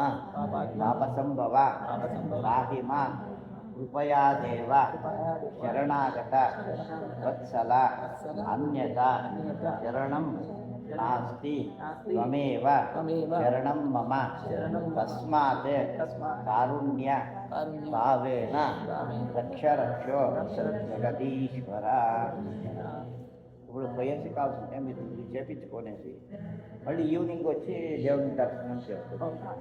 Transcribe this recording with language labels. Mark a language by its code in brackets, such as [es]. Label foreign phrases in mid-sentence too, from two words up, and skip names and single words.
[sa] पापसंभव राहि मां कृपया देव शरणागत वत्सल अन्यथा शरणं नास्ति त्वमेव शरणं मम तस्मात् कारुण्य भावेन रक्ष रक्षो [te] जगदीश्वर ఇప్పుడు పోయేసి కావాల్సింటే మీరు చేపించుకోనేసి మళ్ళీ ఈవినింగ్ వచ్చి దేవుని దర్శనం చేస్తారు